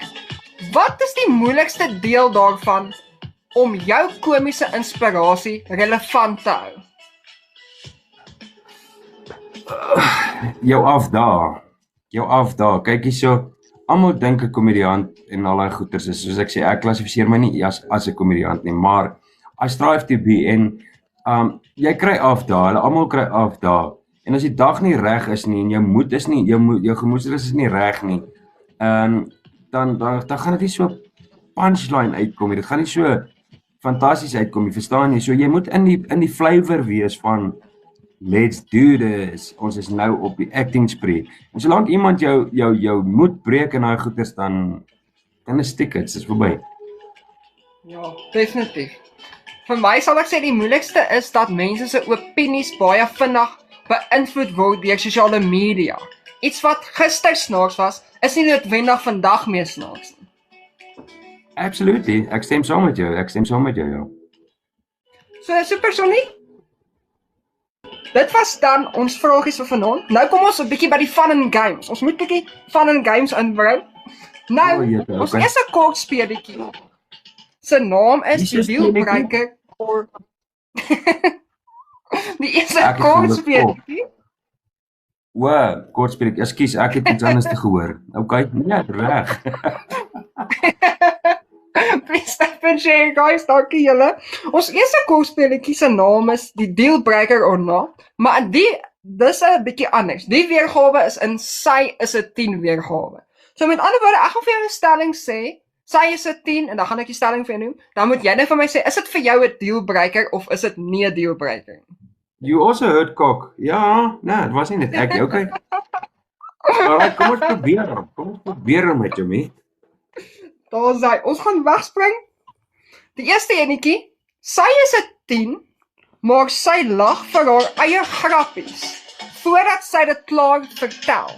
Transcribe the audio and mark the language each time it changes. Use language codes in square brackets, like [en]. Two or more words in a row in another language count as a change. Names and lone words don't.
[af] Wat is die moeilikste deel daarvan om jou komiese inspirasie relevant te hou? Jou afdaag. Kyk hierso. Almal dink 'n komediant en al daai goeters is, soos ek sê, ek klassifiseer my nie as 'n komediant nie, maar [en] I strive to be [af] en jy kry afdae, almal kry afdae. En as die dag nie reg is nie en jou moed is nie, jou gemoedsrus is nie reg nie, dan gaan dit nie so punchline uitkom nie. Dit gaan nie so fantasties uitkom nie, verstaan jy? So jy moet in die flavor wees van [en] let's do this. [af] Ons is nou op die [en] acting spree. [af] En solank iemand jou moed breek in daai goeters dan is tickets, is verby. Ja, definitief. Vir my sal ek sê die moeilikste is dat mense se opinies baie vinnig beïnvloed word deur sosiale media. Iets wat gister snaaks was, is nie noodwendig vandag meer snaaks nie. Absolutely. Ek stem saam met jou, ja. So, Supersonic, dit was dan ons vragies vir vanaand. Nou kom ons 'n bietjie by die [en] fun and games. [af] Ons moet 'n bietjie [en] fun and games [af] inbring. Nou, ons eerste kort speletjie. Sy naam is die deelbreker vir die eerste kort speletjie. Kort speletjie. Ekskuus, ek het iets anders te gehoor. Okay, nee, reg. [en] Please, guys, [af] dankie julle. Ons eerste kortspeletjie se naam is die [en] dealbreaker or not, [af] maar dis 'n bietjie anders. Die weergawe is in sy is 'n 10 weergawe. So met ander woorde, ek gaan vir jou 'n stelling sê, sy is 'n 10 en dan gaan ek die stelling vir jou noem. Dan moet jy net vir my sê, is dit vir jou 'n dealbreaker of is dit nie 'n dealbreaker? [en] You also heard cock. [af] Ja, nee, dit was nie net ek, okay. Alright, kom ons probeer met jou, mee. Daar is hy. Ons gaan wegspring. Die eerste enetjie, sy is 'n 10, maar sy lag vir haar eie grappies voordat sy dit klaar vertel.